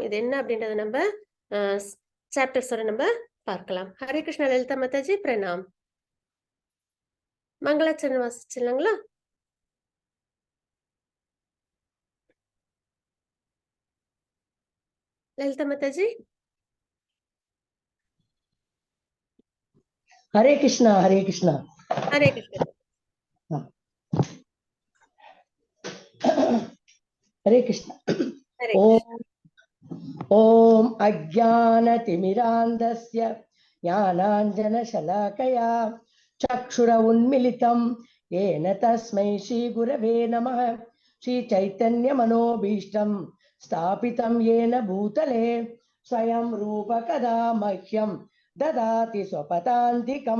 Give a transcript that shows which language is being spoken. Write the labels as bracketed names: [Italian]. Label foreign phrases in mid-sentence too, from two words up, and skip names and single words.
[Tamil] இது என்ன அப்படின்றத நம்ப அ சாப்டர்ஸோட நம்ப பார்க்கலாம். ஹரே கிருஷ்ணா லலிதா மாதாஜி பிரணாம். மங்களாச்சரணம் வாசிச்சிடலாங்களா? லலிதா மாதாஜி. [Sanskrit] हरे कृष्णा हरे कृष्णा हरे कृष्ण। हरे कृष्णा हरे कृष्ण। ओम ओम अज्ञानतिमिरान्धस्य ज्ञानाञ्जनशलाकया चक्षुर उन्मिलितं येन तस्मै श्रीगुरवे नमः। श्रीचैतन्यमनोभीष्टं स्थापितं येन भूतले स्वयं रूपकदा मह्यं ददाति स्वपदान्तिकं।